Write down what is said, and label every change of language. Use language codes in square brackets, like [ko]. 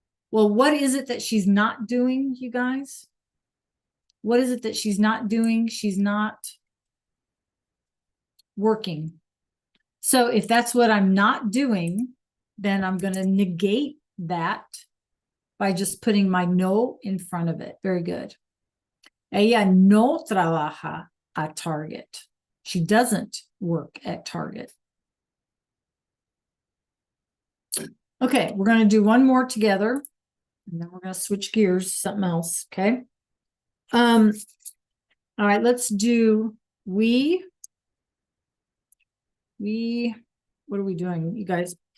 [en] Well, what is it that she's not doing, you guys? What is it that she's not doing? She's not working. So if that's what I'm not doing, then I'm going to negate that by just putting my no in front of it. Very good. [es] Ella no trabaja [en] at Target. She doesn't work at Target. Okay, we're going to do one more together. And then we're going to switch gears to something else. Okay. All right, let's do we, what are we doing, you guys?